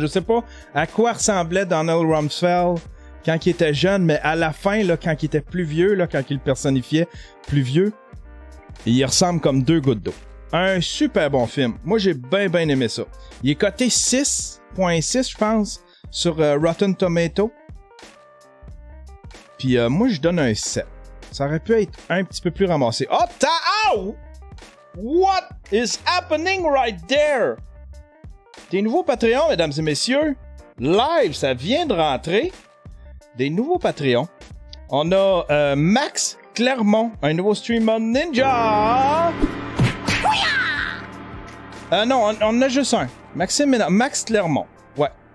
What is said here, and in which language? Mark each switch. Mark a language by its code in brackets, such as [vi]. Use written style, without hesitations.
[fr] Je sais pas à quoi ressemblait Donald Rumsfeld quand il était jeune, mais à la fin, là, quand il était plus vieux, là, quand il le personnifiait plus vieux, il ressemble comme deux gouttes d'eau. Un super bon film. Moi, j'ai bien aimé ça. Il est coté 6.6, je pense, sur Rotten Tomato. Puis moi, je donne un 7. Ça aurait pu être un petit peu plus ramassé. Oh, ow! [en] What is happening right there? [fr] Des nouveaux Patreons, mesdames et messieurs. Live, ça vient de rentrer. Des nouveaux Patreons. On a Max Clermont, un nouveau streamer Ninja. Non, on en a juste un. Max Clermont. Ouais.